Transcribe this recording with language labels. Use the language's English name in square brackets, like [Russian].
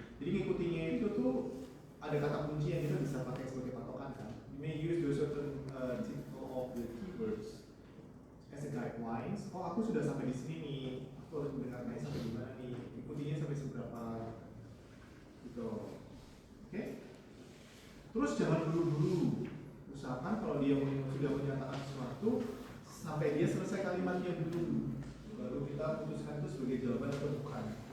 [Indonesian] Jadi ngikutinya itu tuh ada kata kunci yang kita bisa pakai sebagai patokan kan. [English] You may use the certain typical of the keywords as a guidelines. [Indonesian] Oh, aku sudah sampai di sini nih. Aku harus mendengarnya sampai di mana nih? Ikutinya sampai seberapa? Gitu. Oke? Terus jangan buru-buru. Usahakan kalau dia sudah menyatakan sesuatu, sampai dia selesai kalimatnya dulu, baru kita putuskan itu sebagai jawaban atau bukan.